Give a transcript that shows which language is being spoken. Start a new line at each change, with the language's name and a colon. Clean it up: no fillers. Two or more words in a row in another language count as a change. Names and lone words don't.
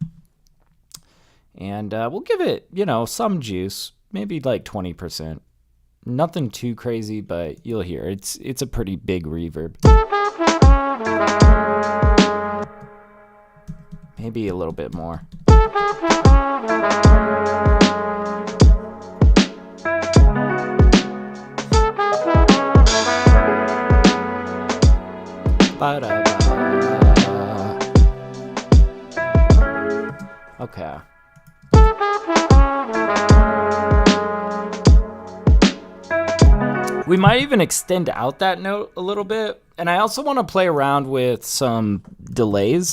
English: And we'll give it, some juice, maybe like 20%. Nothing too crazy, but you'll hear it's a pretty big reverb. Maybe a little bit more. Ba-da-ba. Okay. We might even extend out that note a little bit. And I also want to play around with some delays.